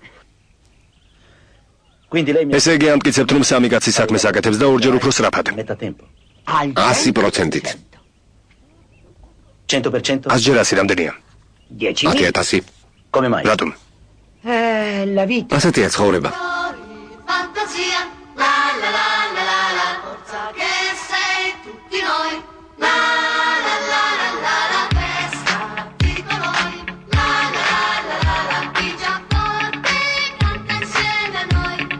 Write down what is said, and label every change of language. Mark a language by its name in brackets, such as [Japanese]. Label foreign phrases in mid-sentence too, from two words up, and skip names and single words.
[Georgian] ესე იგი ამტკიცებთ, რომ სამი კაცი საქმეს აკეთებს და ორჯერ უფრო სწრაფად. 100%-ით. 100-ჯერ 100 რამდენია? 10.000. რატომ? ასეთია ცხოვრება. [Italian] Fantasia, la la la la la la, forza che sei tutti noi, la la la la la la, festa di noi, la la la la la, chi già forte canta insieme a noi.